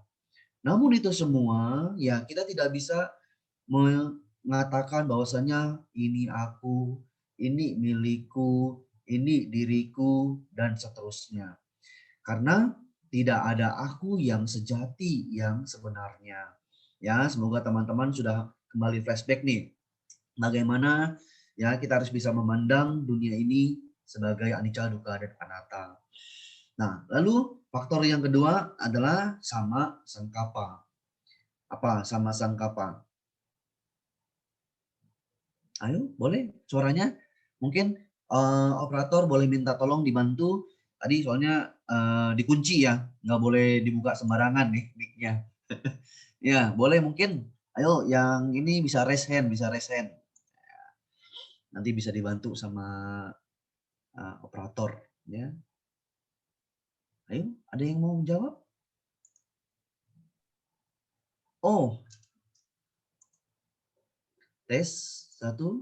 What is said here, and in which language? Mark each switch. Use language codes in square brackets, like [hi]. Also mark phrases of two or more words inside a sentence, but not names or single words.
[id] Namun itu semua ya kita tidak bisa mengatakan bahwasanya ini aku, ini milikku, ini diriku, dan seterusnya. Karena tidak ada aku yang sejati yang sebenarnya. Ya, semoga teman-teman sudah kembali flashback nih. Bagaimana ya kita harus bisa memandang dunia ini sebagai [pi] anicca, dukkha, [id] dan anatta. Nah, lalu faktor yang kedua adalah [pi] sama sangkapa. [id] Apa [pi] sama sangkapa? [id] Ayo, boleh suaranya. Mungkin operator boleh minta tolong dibantu. Tadi soalnya dikunci ya, nggak boleh dibuka sembarangan nih mic-nya. Ya, boleh mungkin. Ayo, yang ini bisa [en] raise hand, [id] bisa [en] raise hand. [id] Nanti bisa dibantu sama operator. Ya, ayo, ada yang mau jawab? Oh, tes 1.